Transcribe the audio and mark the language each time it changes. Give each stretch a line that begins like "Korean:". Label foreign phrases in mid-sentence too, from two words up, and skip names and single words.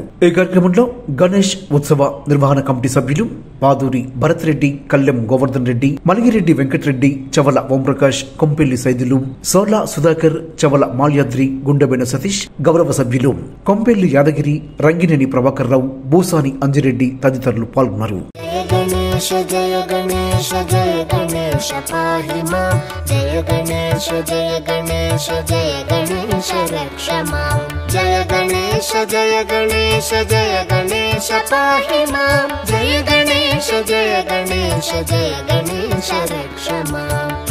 Telugu: ఈ కార్యక్రమంలో గణేష్ ఉత్సవ నిర్వహణ కమిటీ సభ్యులు పాదూరి భరత్ రెడ్డి, కల్లెం గోవర్ధన్ రెడ్డి, మలిగిరెడ్డి వెంకటరెడ్డి, చవల ఓంప్రకాష్, కొంపెల్లి సైదులు, సోలా సుధాకర్, చవల మాల్యాద్రి, గుండెబెన సతీష్, గౌరవ సభ్యులు కొంపెల్లి యాదగిరి, రంగినేని ప్రభాకర్ రావు, బూసాని అంజిరెడ్డి తదితరులు పాల్గొన్నారు.
Sanskrit: जय गणेश जय गणेश पाहि मां जय गणेश जय गणेश जय गणेश रक्ष मां जय गणेश जय गणेश जय गणेश पाहि मां जय गणेश जय गणेश जय गणेश रक्ष मां